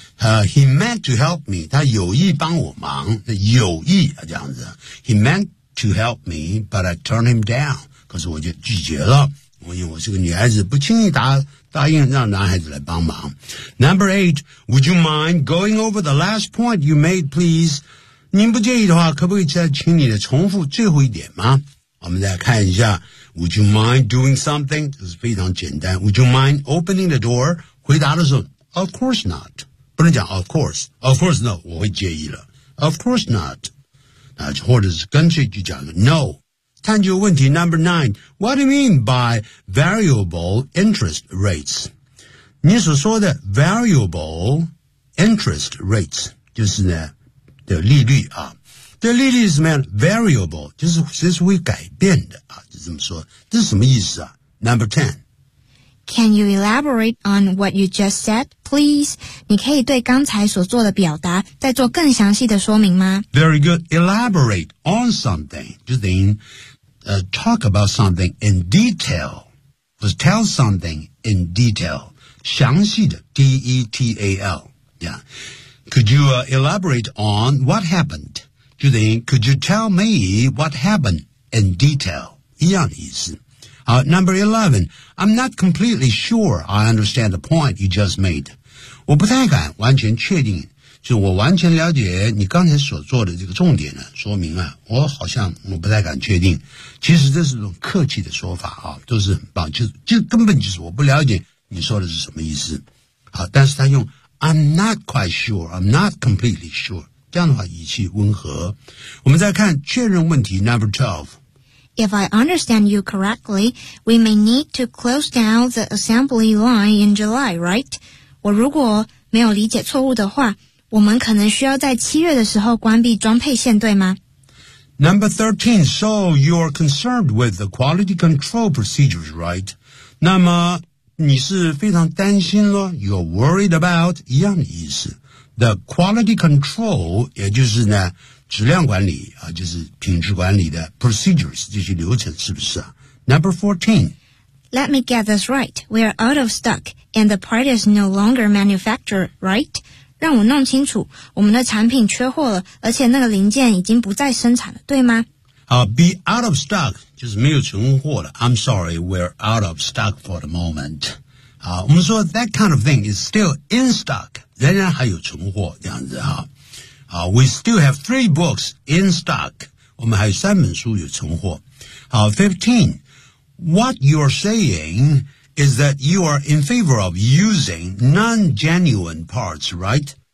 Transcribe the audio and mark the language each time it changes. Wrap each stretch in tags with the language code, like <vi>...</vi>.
<en>He meant to help me</en> <zh>他有意帮我忙有意啊这样子</zh> <en>He meant to help me but I turned him down</en> <zh>可是我就拒绝了我因为我是个女孩子不轻易答应让男孩子来帮忙。</zh> <en>Number eight, would you mind going over the last point you made, please?</en> <zh>您不介意的话，可不可以再请你的重复最后一点吗？我们再看一下。</zh> <en>Would you mind doing something?</en> <zh>这是非常简单。</zh> <en>Would you mind opening the door?</en> <zh>回答的时候</zh> <en>，Of course not.</en> <zh>不能讲</zh> <en>Of course. Of course no.</en> <zh>我会介意了。</zh> <en>Of course not.</en> <zh>那或者是干脆就讲 No. 探究问题</zh> <en>number nine, what do you mean by variable interest rates?</en> <zh>你所说的</zh> <en>variable interest rates,</en> <zh>就是呢的利率啊。的利率是什么样 ?variable, 就是随时会改变的啊就这么说。这是什么意思啊 ?</zh> <en>number 10. Can you elaborate on what you just said, please?</en> <zh>你可以对刚才所做的表达再做更详细的说明吗</zh> <en>？Very good. Elaborate on something, 就等于talk about something in detail, or tell something in detail.</en> <zh>详细的</zh> <en>detail. Yeah. Could youelaborate on what happened? 就等于 Could you tell me what happened in detail?</en> <zh>一样的意思。</zh> <en>Number 11, I'm not completely sure I understand the point you just made.</en> <zh>我不太敢完全确定，就我完全了解你刚才所做的这个重点呢，说明啊，我好像我不太敢确定。其实这是一种客气的说法啊，都是很棒，就根本就是我不了解你说的是什么意思。好，但是他用</zh> <en>I'm not quite sure, I'm not completely sure,</en> <zh>这样的话语气温和。我们再看确认问题</zh> <en>Number 12. If I understand you correctly, we may need to close down the assembly line in July, right?</en> <zh>我如果没有理解错误的话，我们可能需要在七月的时候关闭装配线，对吗</zh> <en>？Number 13. So you are concerned with the quality control procedures, right?</en> <zh>那么你是非常担心咯</zh> <en>You're worried about</en> <zh>一样的意思</zh> <en>The quality control</en> <zh>也就是呢。质量管理啊，就是品质管理的 procedures 这些流程是不是啊 ？</zh> <en>Number 14. Let me get this right. We are out of stock, and the part is no longer manufactured, right?</en> <zh>让我弄清楚，我们的产品缺货了，而且那个零件已经不再生产了，对吗？好 ，</zh> <en>be out of stock</en> <zh>就是没有存货了。</zh> <en>I'm sorry, we're out of stock for the moment.</en> <zh>好，我们说</zh> <en>that kind of thing is still in stock，</en> <zh>仍然还有存货这样子啊。</zh> <en>We still have three books in stock.</en> <zh>我们还有三本书有存货。 15.</zh> <en>What you're saying is that you are in favor of using non-genuine parts, right?</en>